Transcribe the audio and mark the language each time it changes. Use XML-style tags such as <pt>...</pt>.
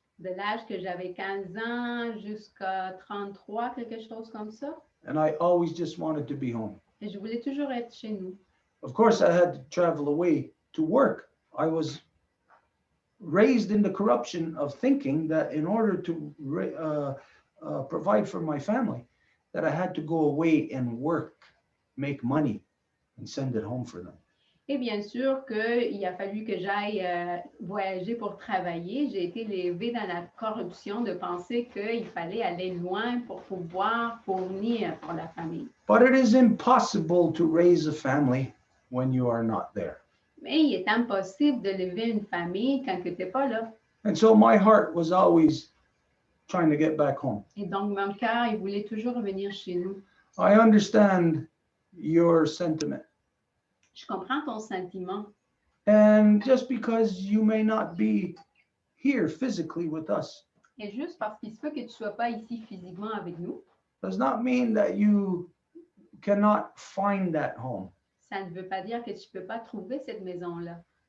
<fr>De l'âge que j'avais 15 ans jusqu'à 33, quelque chose comme ça.</fr> <en>And I always just wanted to be home.</en> <fr>Et je voulais toujours être chez nous.</fr> <en>Of course, I had to travel away to work. I was raised in the corruption of thinking that in order to provide for my family, that I had to go away and work, make money, and send it home for them.</en> <fr>Et bien sûr qu'il a fallu que j'aille voyager pour travailler. J'ai été élevée dans la corruption de penser qu'il fallait aller loin pour pouvoir fournir pour la famille.</fr> <en>But it is impossible to raise a family when you are not there.</en> <fr>Mais il est impossible de lever une famille quand tu n'es pas là.</fr> <en>And so my heart was always trying to get back home.</en> <fr>Et donc, mon cœur, il voulait toujours revenir chez nous.</fr> <en>I understand your sentiment.</en> <fr>Je comprends ton sentiment.</fr> <en>And just because you may not be here physically with us</en> <fr>Et juste parce qu'il se peut que tu ne sois pas ici physiquement avec nous,</fr> <en>does not mean that you cannot find that home.</en> <fr>ça ne veut pas dire que tu ne peux pas trouver cette maison-là.</fr>